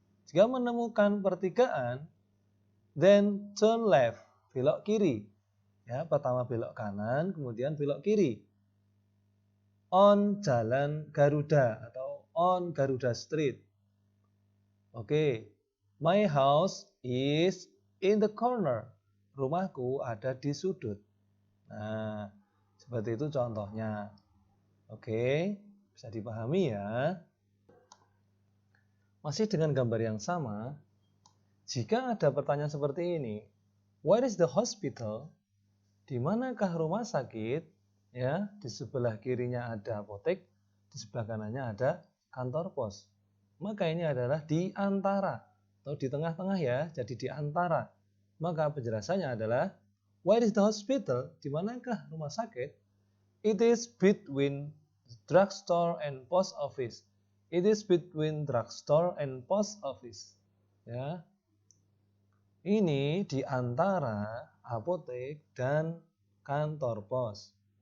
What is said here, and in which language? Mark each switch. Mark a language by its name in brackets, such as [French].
[Indonesian] Jika menemukan pertigaan, [English] then turn left. [Indonesian] Belok kiri. Ya, pertama belok kanan, kemudian belok kiri. On Jalan Garuda atau [English] on Garuda Street. My house is in the corner. [Indonesian] Rumahku ada di sudut. Nah, seperti itu contohnya. Bisa dipahami ya. Masih dengan gambar yang sama, jika ada pertanyaan seperti ini, [English] where is the hospital? [Indonesian] Di manakah rumah sakit? Ya, di sebelah kirinya ada apotek, di sebelah kanannya ada kantor pos. Maka ini adalah di antara atau di tengah-tengah ya, jadi di antara. Maka penjelasannya adalah [English] where is the hospital? [Indonesian] Di manakah rumah sakit? [English] It is between drugstore and post office. It is between drugstore and post office. [Indonesian] Ya. Ini di antara apotek dan kantor pos.